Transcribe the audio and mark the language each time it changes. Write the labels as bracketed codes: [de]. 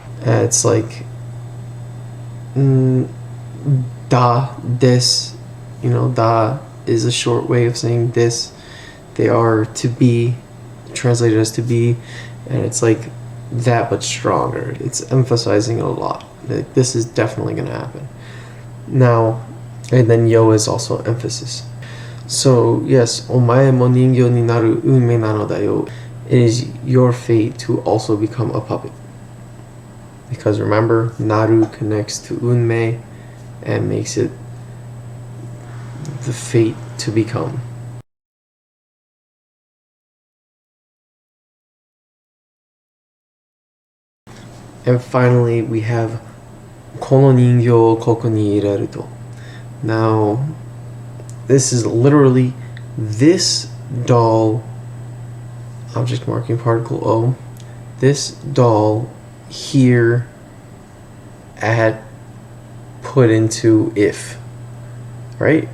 [en] It's like da this, da is a short way of saying this. They are to be, translated as to be, and it's like that but stronger. It's emphasizing it a lot. Like, this is definitely gonna happen. Now, and then yo is also emphasis. So yes, [ja] お前も人形になる運命なのだよ. [en] It is your fate to also become a puppet. Because remember, naru connects to unmei and makes it the fate to become. And finally, we have [ja] この人形をここに入れると. [en] Now, this is literally this doll, object marking particle O, this doll here at put into if, right?